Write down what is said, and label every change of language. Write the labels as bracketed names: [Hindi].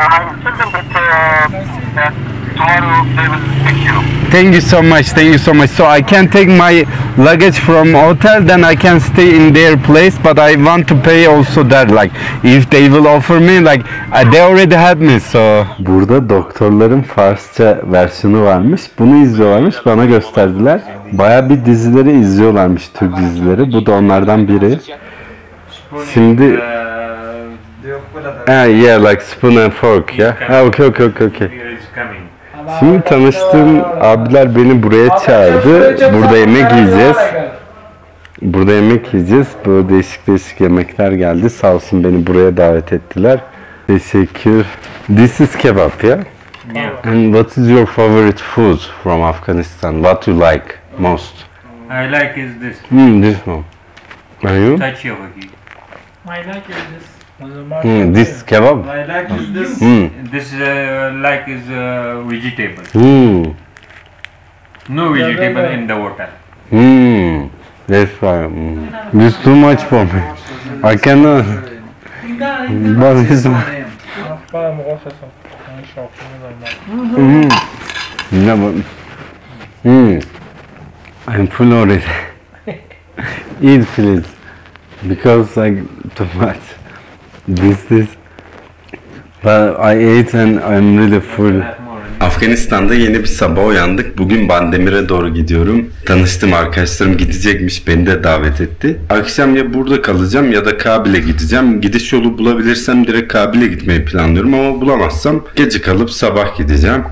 [English] I will tell them that tomorrow they will pick you. Thank you so much. Thank you so much. So I can take my luggage from hotel, then I can stay in their place. But I want to pay also there. Like if they will offer me, like they already had me. [Turkish] So burada doktorların Farsça versiyonu varmış. Bunu izliyorlarmış. Bana gösterdiler. Baya bir dizileri izliyorlarmış, Türk dizileri. Bu da onlardan biri. Şimdi [English] yeah, like spoon and fork, yeah. Okay. [Turkish] Şimdi tanıştığım abiler beni buraya çağırdı. Burada yemek yiyeceğiz. Böyle değişik yemekler geldi. Sağ olsun beni buraya davet ettiler. Teşekkür. [English] This is kebab, yeah? And what is your favorite food from Afghanistan? What you like most? I like is this. This one. Are you? Touch your wagi. My like is this. This kebab? I like is this. This like is vegetable. No vegetable in the water. That's why. This too much for me. I cannot. But this I'm full already. Eat please. Because like too much. This. But I ate and I'm really full. [Turkish] Afganistan'da yeni bir sabah uyandık. Bugün Bandemir'e doğru gidiyorum. Tanıştığım arkadaşlarım gidecekmiş. Beni de davet etti. Akşam ya burada kalacağım ya da Kabil'e gideceğim. Gidiş yolu bulabilirsem direkt Kabil'e gitmeyi planlıyorum ama bulamazsam gece kalıp sabah gideceğim.